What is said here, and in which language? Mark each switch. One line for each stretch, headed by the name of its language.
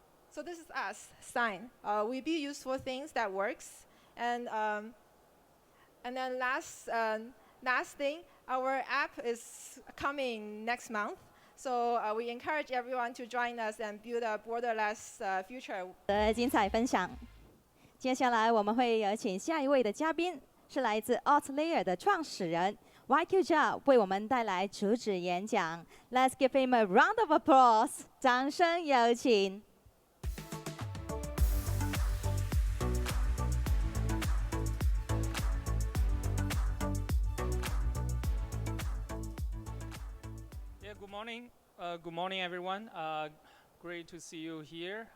English: So this is us, Sign. We build useful things that works. And then last thing, our app is coming next month. So we encourage everyone to join us and build a borderless future.
Chinese: 的精彩分享。接下来我们会有请下一位的嘉宾，是来自 AltLayer 的创始人 YQ Zhao 为我们带来主旨演讲。
English: Let's give him a round of applause，
Chinese: 掌声有请。
English: Good morning. Good morning, everyone. Great to see you here.